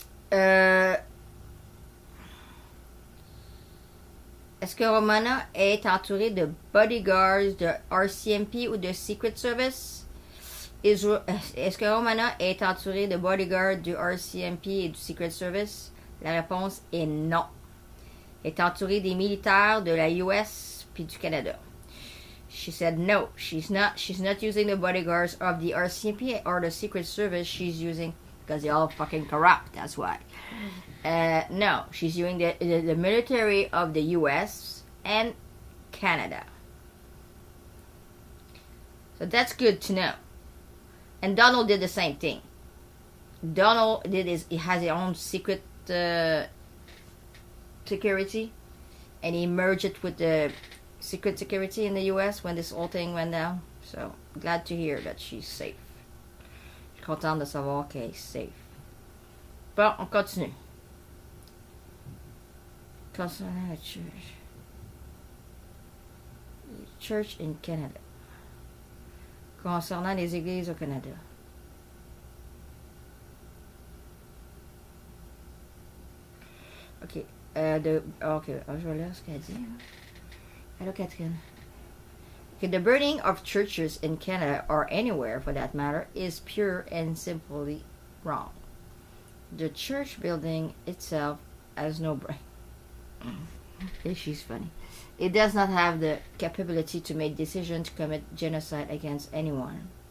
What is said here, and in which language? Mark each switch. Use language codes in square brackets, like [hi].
[fr] Est-ce que Romana est entourée de bodyguards de RCMP ou de Secret Service? Est-ce que Romana est entourée de bodyguards du RCMP et du Secret Service? La réponse est non. Elle est entourée des militaires de la US puis du Canada. [en] She said no, she's not using the bodyguards of the RCMP or the Secret Service. She's using, because they're all fucking corrupt, that's why. No, she's using the military of the US and Canada. So that's good to know. And Donald did the same thing. Donald he has his own secret security, and he merged it with the secret security in the US when this whole thing went down. So glad to hear that she's safe. [fr] Je suis contente de savoir qu'elle est safe. Bon, on continue. Concernant la [en] church in Canada. [fr] Concernant les églises au Canada. Ok. Ok, je vais lire ce qu'elle dit. [en] Hello, Catherine. Okay, the burning of churches in Canada, or anywhere for that matter, is pure and simply wrong. The church building itself has no brain. She's funny. It does not have the capability to make decisions to commit genocide against anyone.